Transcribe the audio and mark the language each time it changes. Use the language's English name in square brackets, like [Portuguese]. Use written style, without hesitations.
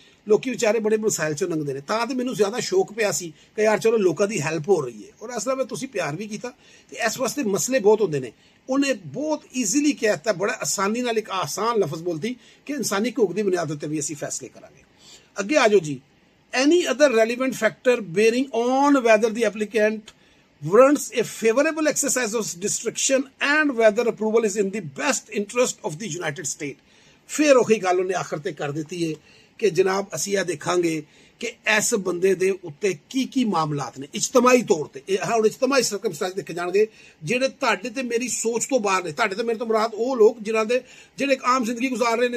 [Punjabi] ਲੋਕੀ ਵਿਚਾਰੇ ਬੜੇ ਮਸਾਇਲ ਚੋਂ ਲੰਘਦੇ ਨੇ। ਤਾਂ ਤੇ ਮੈਨੂੰ ਜ਼ਿਆਦਾ ਸ਼ੌਕ ਪਿਆ ਸੀ ਕਿ ਯਾਰ ਚਲੋ ਲੋਕਾਂ ਦੀ ਹੈਲਪ ਹੋ ਰਹੀ ਹੈ, ਔਰ ਅਸਲ ਵਿੱਚ ਤੁਸੀਂ ਪਿਆਰ ਵੀ ਕੀਤਾ। ਤੇ ਇਸ ਵਾਸਤੇ ਮਸਲੇ ਬਹੁਤ ਹੁੰਦੇ ਨੇ। ਉਹਨੇ ਬਹੁਤ ਈਜ਼ੀਲੀ ਕਹਿਤਾ, ਬੜਾ ਆਸਾਨੀ ਨਾਲ, ਇੱਕ ਆਸਾਨ ਲਫ਼ਜ਼ ਬੋਲਤੀ ਕਿ ਇਨਸਾਨੀ ਹਕੂਕ ਦੀ ਬੁਨਿਆਦ ਉੱਤੇ ਵੀ ਅਸੀਂ ਫੈਸਲੇ ਕਰਾਂਗੇ। ਅੱਗੇ ਆ ਜਾਓ ਜੀ। [English] Any other relevant factor bearing on whether the applicant warrants a favorable exercise of discretion and whether approval is in the best interest of the United States। [Punjabi] ਫਿਰ ਉਹੀ ਗੱਲ ਉਹਨੇ ਆਖਰ ਤੇ ਕਰ ਦਿੱਤੀ ਹੈ ਕਿ ਜਨਾਬ ਅਸੀਂ ਇਹ ਦੇਖਾਂਗੇ ਕਿ ਇਸ ਬੰਦੇ ਦੇ ਉੱਤੇ ਕੀ ਕੀ ਮਾਮਲਾਤ ਨੇ ਇਜਤਮਾਈ ਤੌਰ ਤੇ। ਇਹ ਹੁਣ ਇਜਤਮਾਈ ਸਰਕਮਸਟੈਂਸ ਦੇਖੇ ਜਾਣਗੇ ਜਿਹੜੇ ਤੁਹਾਡੇ ਤੇ ਮੇਰੀ ਸੋਚ ਤੋਂ ਬਾਹਰ ਨੇ। ਤੁਹਾਡੇ ਤੇ ਮੇਰੇ ਤੋਂ ਮੁਰਾਦ ਉਹ ਲੋਕ ਜਿਨ੍ਹਾਂ ਦੇ ਜਿਹੜੇ ਆਮ ਜ਼ਿੰਦਗੀ ਗੁਜ਼ਾਰ ਰਹੇ ਨੇ।